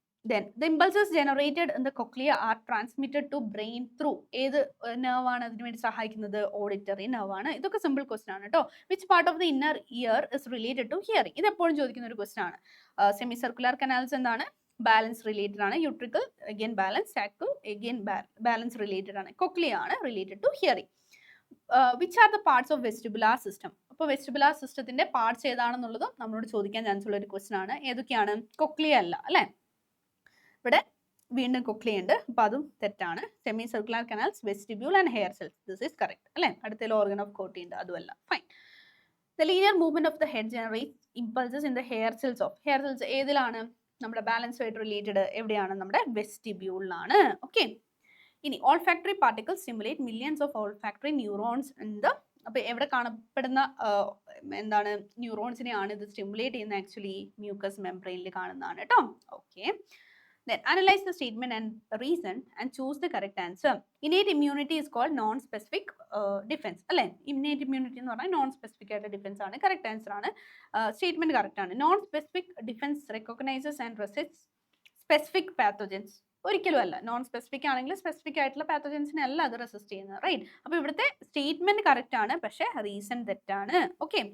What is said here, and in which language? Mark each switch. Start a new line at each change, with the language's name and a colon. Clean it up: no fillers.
English: Then the impulses generated in the cochlea are transmitted to brain through
Malayalam: ഏത് nerve ആണ് അതിനു വേണ്ടി സഹായിക്കുന്നത്? ഓഡിറ്ററി nerve ആണ്. ഇതൊക്കെ സിമ്പിൾ ക്വസ്റ്റ്യൻ ആണ് കേട്ടോ.
English: Which part of the inner ear is related to hearing?
Malayalam: ഇത് എപ്പോഴും ചോദിക്കുന്ന ഒരു ക്വസ്റ്റ്യൻ ആണ്. സെമി സർക്കുലർ കനാൽസ് എന്താണ്? ബാലൻസ് റിലേറ്റഡ് ആണ്. Utricle again balance, സാക്കിൾ again balance related ആണ്.
English: Cochlea ആണ് related to hearing. Which are the parts of vestibular system?
Malayalam: അപ്പോൾ വെസ്റ്റിബുലാർ സിസ്റ്റത്തിന്റെ പാർട്സ് ഏതാണെന്നുള്ളതും നമ്മളോട് ചോദിക്കാൻ ചാൻസ് ഉള്ള ഒരു ക്വസ്റ്റ്യൻ ആണ്. ഏതൊക്കെയാണ്? കൊക്ലിയ അല്ല അല്ലേ. ഇവിടെ വീണ്ടും കൊക്ലിയ ഉണ്ട്. അപ്പൊ അതും തെറ്റാണ്. Semi circular canals, vestibule and hair cells.
English: this is correct
Malayalam: അല്ലേ.
English: അടുത്തതിൽ organ of Corti
Malayalam: ഉണ്ട്, അതുമല്ല.
English: Fine. The linear movement of the head generate impulses in the hair cells of. Hair cells ഏതിലാണ്?
Malayalam: നമ്മുടെ ബാലൻസ് ആയിട്ട് റിലേറ്റഡ് എവിടെയാണ്? നമ്മുടെ വെസ്റ്റിബ്യൂളിലാണ്. ഓക്കെ.
English: ഇനി olfactory particles stimulate millions of olfactory neurons in the.
Malayalam: അപ്പൊ എവിടെ കാണപ്പെടുന്ന എന്താണ് ന്യൂറോൺസിനെയാണ് ഇത് സ്റ്റിമുലേറ്റ് ചെയ്യുന്നത്? ആക്ച്വലി മ്യൂക്കസ് മെംബ്രെയിനിൽ കാണുന്നതാണ് കേട്ടോ. Okay.
English: Then analyze the statement and reason and choose the correct answer. Innate immunity is called non-specific defense.
Malayalam: അല്ലേ? Innate immunity എന്ന് പറഞ്ഞാൽ നോൺ സ്പെസിഫിക് ആയിട്ട് ഡിഫൻസ് ആണ്. കറക്റ്റ് ആൻസർ ആണ്. സ്റ്റേറ്റ്മെന്റ് കറക്റ്റ് ആണ്.
English: Non specific defence recognises and resists specific pathogens.
Malayalam: ഒരിക്കലും അല്ല. Non specific ആണെങ്കിൽ സ്പെസിഫിക് ആയിട്ടുള്ള പാത്തോജൻസിനെ അല്ല അത് റെസിസ്റ്റ് ചെയ്യുന്നത്. റൈറ്റ്. അപ്പോൾ ഇവിടുത്തെ സ്റ്റേറ്റ്മെന്റ് കറക്റ്റ് ആണ്, പക്ഷേ റീസൺ തെറ്റാണ്. ഓക്കെ.